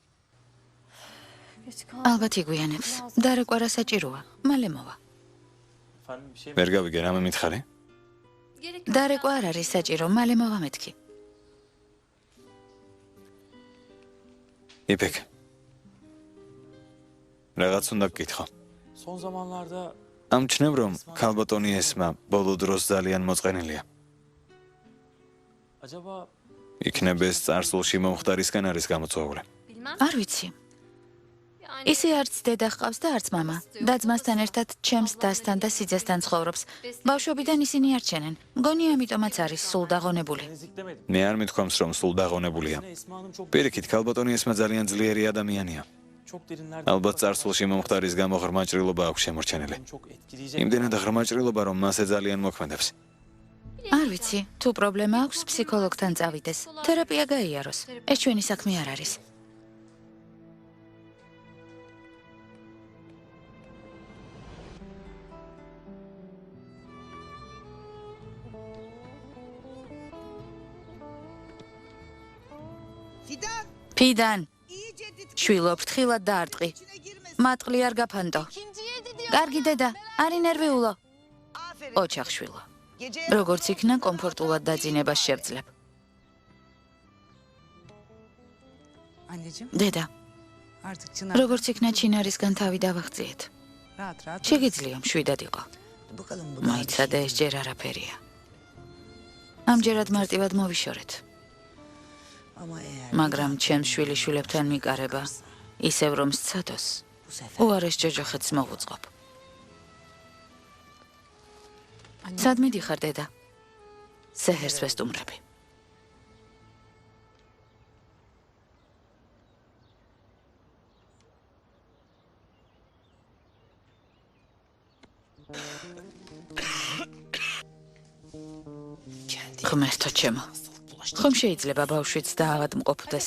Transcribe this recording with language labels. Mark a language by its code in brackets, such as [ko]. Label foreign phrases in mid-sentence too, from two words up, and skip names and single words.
[ka] ალბათ იგვიანებს. დარეკვარა საჭიროა. მალე მოვა. ვერ გავიგე რამე მითხარი? დარეკვა არ არის საჭირო, მალე მოვა მეთქი. იფეკ. რაღაც უნდა გკითხო. [tr] Son zamanlarda [ka] ამჩნევ რომ ქალბატონი ესმა ბოლო დროს ძალიან მოწყენილია. [tr] acaba [ka] იქნებ ეს წარსულში მომხდარისგან არის გამოწვეული. არ ვიცი. ისე არც დედა ჰყავს და არც მამა. და-ძმასთან ერთად ჩემს დასთან და სიძესთან ცხოვრობს. ბავშვობიდან ისინი არ ჩენენ. მგონი ამიტომაც არის სულ დაღონებული. [tr] demedim. [ka] მე არ მithქვამს რომ სულ დაღონებულია. [tr] Esma Hanım çok [ka] პირიქით ქალბატონი ესმა ძალიან ძლიერი ადამიანია. [tr] çok derinlerde. [ka] ალბათ წარსულში მომხდარის გამო ღრმა ჭრილობა აქვს შემორჩენილი. [tr] Çok etkileyecek. [ka] იმდენად ღრმა ჭრილობა რომ მასე ძალიან მოქმედებს. არ ვიცი, თუ პრობლემა აქვს, ფსიქოლოგთან წავიდეს. თერაპია გაიაროს. ეს ჩვენი საქმე არ არის. ფიდან შვილო ფრთხილად დაარტყი. მატყლი არ გაფანტო. კარგი დედა, არ ინერვიულო. ოჩახ შვილო. როგორც იქნა კომფორტულად დაძინებას შევძლებ. [tr] Anneciğim, [ka] დედა, [tr] artık Çınar [ka] როგორც იქნა ჩინარისგან თავი დავახციეთ. [tr] rahat rahat. [ka] შეგიძლია მშვიდად იყო. [tr] Bakalım bu [ka] მოიცადე ეს ჯერ არაფერია. ამჯერად მარტივად მოვიშორეთ. [tr] Ama eğer [ka] მაგრამ ჩემს შვილიშვილებთან მიკარება ისევ რომ სცადოს, [tr] bu sefer [ka] უარეს ჯოჯოხეთს მოვუწყობ. სად მიდიხარ დედა? სეჰერს ვესტუმრები. ღმერთო ჩემო, ხომ შეიძლება ბავშვიც დაავადმყოფდეს?